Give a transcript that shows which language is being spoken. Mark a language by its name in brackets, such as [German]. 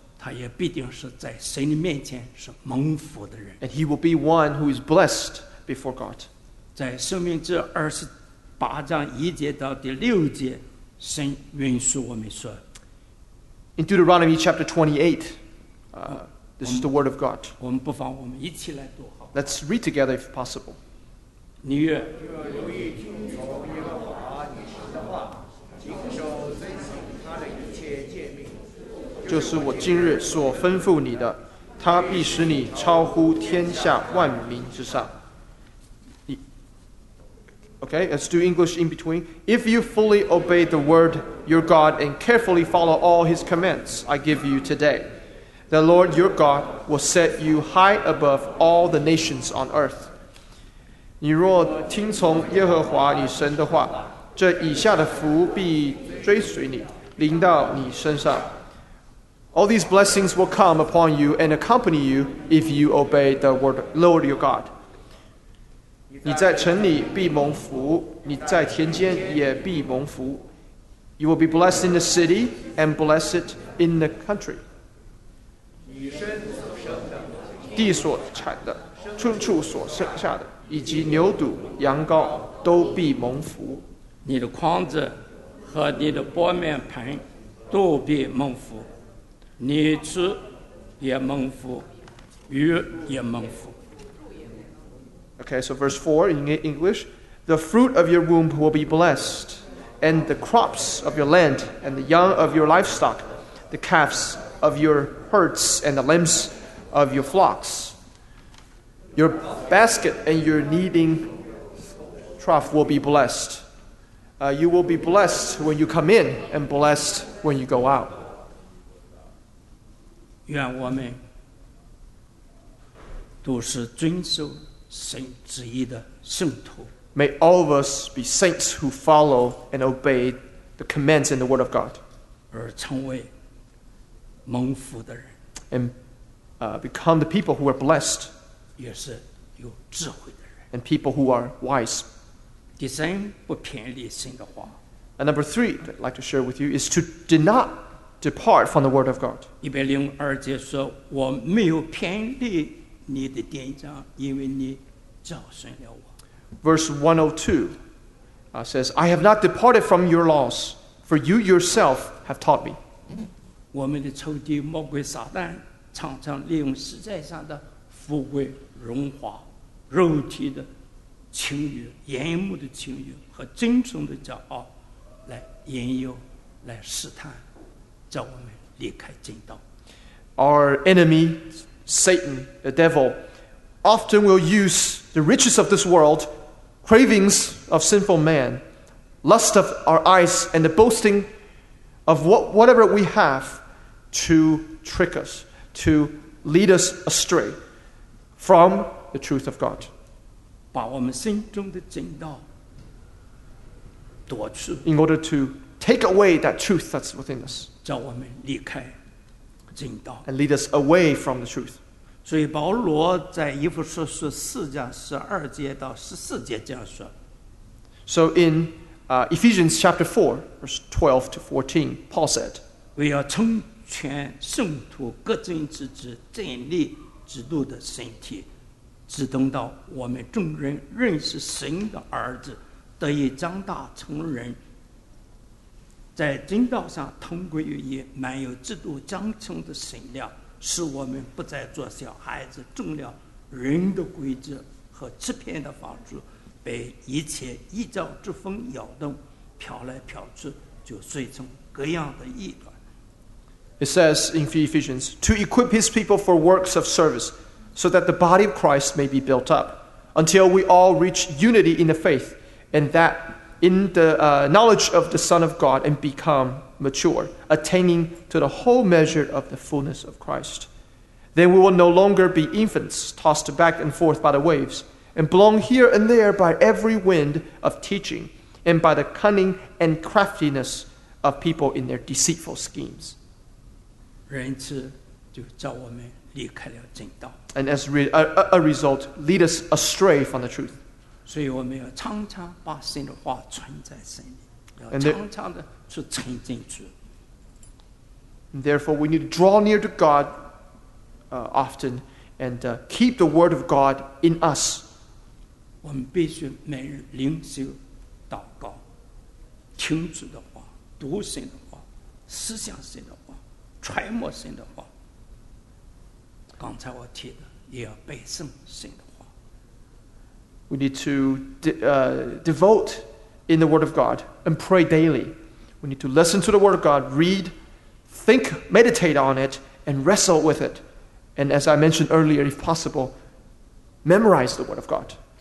[Chinese] 他也必定是在神的面前是蒙福的人。 [English] And he will be one who is blessed before God. [Chinese] 在《生命记》二十八章一节到第六节，神允许我们说。 [English] In Deuteronomy chapter 28, this is the word of God. [Chinese] 我们不妨我们一起来读。 [English] Let's read together if possible. [Chinese] 你愿留意听从耶和华你神的话，谨守遵行他的一切诫命，就是我今日所吩咐你的，他必使你超乎天下万民之上。 [English] Okay, let's do English in between. If you fully obey the word your God and carefully follow all his commands I give you today, the Lord your God will set you high above all the nations on earth. [Chinese] 你若听从耶和华你神的话，这以下的福必追随你，临到你身上。 [English] All these blessings will come upon you and accompany you if you obey the word Lord your God. [Chinese] 你在城里必蒙福，你在田间也必蒙福。 [English] You will be blessed in the city and blessed in the country. [Chinese] 地所产的，牲畜所生下的，以及牛犊、羊羔都必蒙福。你的筐子和你的钵面盆都必蒙福，你吃也蒙福，鱼也蒙福。 [English] Okay, so verse 4 in English. The fruit of your womb will be blessed, and the crops of your land, and the young of your livestock, the calves of your herds, and the lambs of your flocks. Your basket and your kneading trough will be blessed. You will be blessed when you come in, and blessed when you go out. [Chinese] 愿我们都是遵守神旨意的圣徒。 [English] May all of us be saints who follow and obey the commands in the word of God. [Chinese] 而成为蒙福的人。 [English] And become the people who are blessed. [Chinese] 也是有智慧的人。 [English] And people who are wise. [Chinese] 第三，不偏离神的话。 [English] And number three that I'd like to share with you is to do not depart from the word of God. [Chinese] 一百零二节说，我没有偏离你的典章，因为你教训了我。 [English] Verse 102 says, I have not departed from your laws, for you yourself have taught me. [Chinese] 我们的仇敌魔鬼撒旦常常利用实在上的富贵荣华、肉体的情欲、眼目的情欲和尊崇的骄傲来引诱、来试探，叫我们离开正道。 [English] Our enemy,Satan, the devil, often will use the riches of this world, cravings of sinful man, lust of our eyes, and the boasting of whatever we have to trick us, to lead us astray from the truth of God. [Chinese] 把我们心中的正道夺去 [English] In order to take away that truth that's within us. [Chinese] 叫我们离开正道 [English] And lead us away from the truth. [Chinese] 所以保罗在以弗所书四章十二节到十四节这样说。 [English] So in Ephesians chapter 4, verse 12 to 14, Paul said, [Chinese] 为要成全圣徒各尽职职站立基督的身体，只等到我们众人认识神的儿子，得以长大成人，在真道上同归于一，满有基督长成的身量。使我们不再做小孩子，中了人的诡计和欺骗的方术，被一切异教之风摇动，飘来飘去，就随从各样的异端。 [English] It says in Ephesians, to equip his people for works of service, so that the body of Christ may be built up, until we all reach unity in the faith, and that in the knowledge of the Son of God, and become. Mature, attaining to the whole measure of the fullness of Christ. Then we will no longer be infants tossed back and forth by the waves, and blown here and there by every wind of teaching, and by the cunning and craftiness of people in their deceitful schemes. And as a result, lead us astray from the truth. [Chinese] 所以我们要常常把神的话存在心里，要常常的去亲近主。 [English] And therefore, we need to draw near to God often and keep the word of God in us. [Chinese] 我们必须每日灵修、祷告、听主的话、读神的话、思想神的话、揣摩神的话。刚才我提的，也要背诵神的话。 [English] We need to devote in the word of God and pray daily. We need to listen to the word of God, read. Think, meditate on it, and wrestle with it. And as I mentioned earlier, if possible, memorize the Word of God.